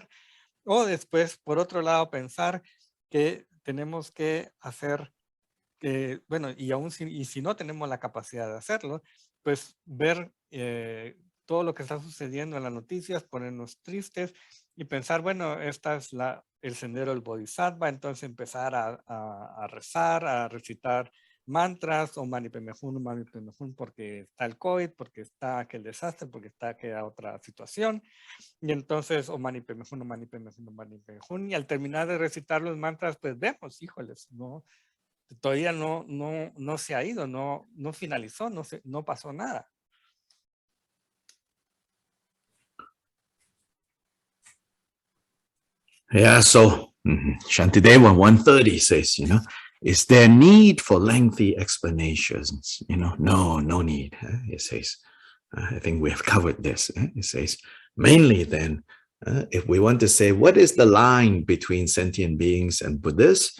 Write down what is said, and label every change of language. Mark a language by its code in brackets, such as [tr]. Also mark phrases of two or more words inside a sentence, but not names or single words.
[es] O después, por otro lado, pensar que tenemos que hacer, bueno, y aún si no tenemos la capacidad de hacerlo, pues ver todo lo que está sucediendo en las noticias, ponernos tristes y pensar, bueno, esta es el sendero del Bodhisattva, entonces empezar a rezar, a recitar mantras [sa] o mani padme hum, [es] porque está el COVID, porque está aquel desastre, porque está aquella otra situación. Y entonces, [sa] o mani padme hum, mani padme hum, mani padme hum, [es] y al terminar de recitar los mantras, pues vemos, híjoles, no, todavía no se ha ido, no finalizó, no pasó nada. [en] Yeah, so Shantideva 130 says, you know, is there need for lengthy explanations? You know, no need. It says, I think we have covered this. It says, mainly then, if we want to say, what is the line between sentient beings and Buddhists?